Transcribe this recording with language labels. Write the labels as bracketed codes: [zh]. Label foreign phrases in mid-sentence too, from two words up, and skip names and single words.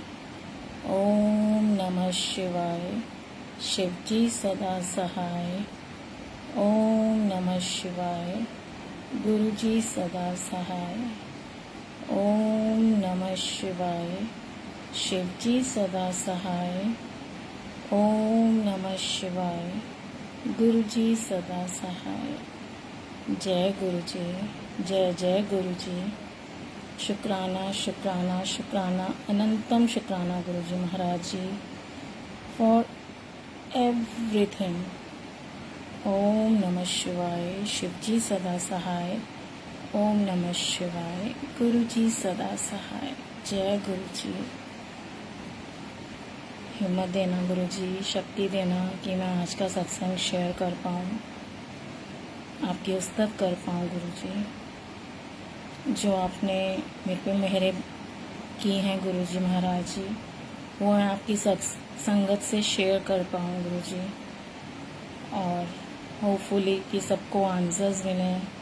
[hi] ओम नमः शिवाय, शिव जी सदा सहाय। ओम नमः शिवाय, गुरु जी सदा सहाय। ओम नमः शिवाय। शिव जी सदा सहाय। ओम नमः शिवाय। गुरु जी सदा सहाय। जय गुरु जी, जय जय गुरु जी। शुक्राना शुक्राना शुक्राना, अनंतम शुक्राना गुरु जी महाराज जी [en] for everything. [hi] ओम नमः शिवाय। शिव जी सदा सहाय। ओम नमः शिवाय। गुरु जी सदा सहाय। जय गुरु जी। हिम्मत देना गुरु जी, शक्ति देना कि मैं आज का सत्संग शेयर कर पाऊँ, आपकी उस्तत कर पाऊँ गुरु जी। जो आपने मेरे पे मेहरे की हैं गुरु जी महाराज जी, वो मैं आपकी संगत से शेयर कर पाऊँ गुरु जी, और होपफुली कि सबको आंसर्स मिलें।